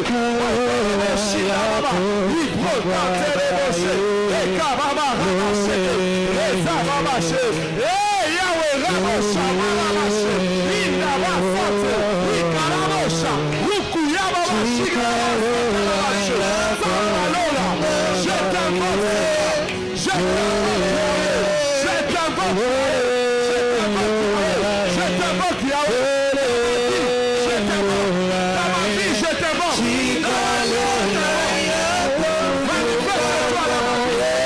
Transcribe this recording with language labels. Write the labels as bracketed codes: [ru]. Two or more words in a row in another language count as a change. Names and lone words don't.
[fr] Shikababa. Ibro Katerebo Sheke. Ekababa Raba Sheke. Reza Baba Sheke. Yahweh Rabo Shababa Sheke. Indaba Sanse. Ikarabo Sheke. Rukuya Baba Shikabara Sheke. Samalola. Je t'invoque. Je t'invoque. Je t'invoque. Je t'invoque Yahweh. Je t'invoque. Dans ma vie, je t'invoque. Manifeste-toi dans ma vie.